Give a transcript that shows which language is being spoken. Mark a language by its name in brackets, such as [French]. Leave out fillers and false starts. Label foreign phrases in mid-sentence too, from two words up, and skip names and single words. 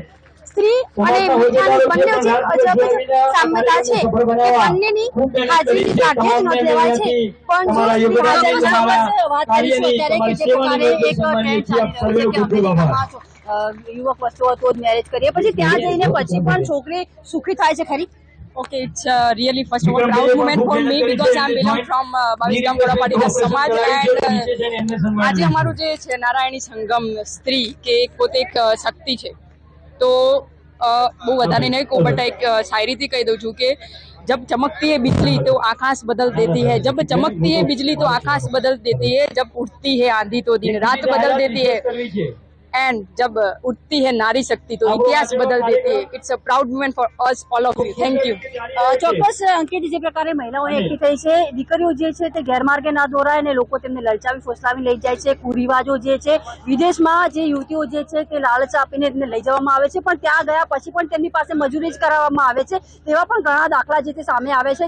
[Gujarati] સ્ત્રી અને પુરુષની બંને જે અજબ સામ્યતા છે એ બંનેની હાજરી સાથે જ નોંધ લેવાય છે, પણ જો વાત કરીશું ત્યારે કે જે પ્રકારે એક ટ્રેન્ડ ચાલી રહ્યો છે કે યુવક વસ્તુઓ તો જ મેરેજ કરીએ, પછી ત્યાં જઈને પછી પણ છોકરી સુખી થાય છે ખરી? [English] Okay, it's really first of all proud moment for me because I belong from [Gujarati] 22 ગામ કડવા પાટીદાર સમાજ [Hindi] and [Gujarati] આજે અમારું જે છે નારાયણી સંગમ સ્ત્રી કે પોતે એક શક્તિ છે, તો બહુ વધારે નહીં કહું બટ એક શાયરીથી કહી દઉં છું કે [Hindi] जब चमकती है बिजली तो आकाश बदल देती है, जब चमकती है बिजली तो आकाश बदल देती है, जब उठती है आंधी तो दिन रात बदल देती है। एंड जब उठती है नारी शक्ति तो इतिहास बदल देती है. [English] It's a proud moment for us all of you. Thank you. [Gujarati] ચોક્કસ અંકિત, જે પ્રકારે મહિલાઓ એકઠી થઈ છે, દીકરીઓ જે છે તે ગેરમાર્ગે ના દોરાય અને લોકો તેમને લલચાવી ફોસલાવી લઈ જાય છે. કુરિવાજો જે છે, વિદેશમાં જે યુવતીઓ જે છે તે લાલચ આપીને તેમને લઈ જવામાં આવે છે, પણ ત્યાં ગયા પછી પણ તેમની પાસે મજૂરી જ કરાવવામાં આવે છે. તેવા પણ ઘણા દાખલા જે તે સામે આવે છે.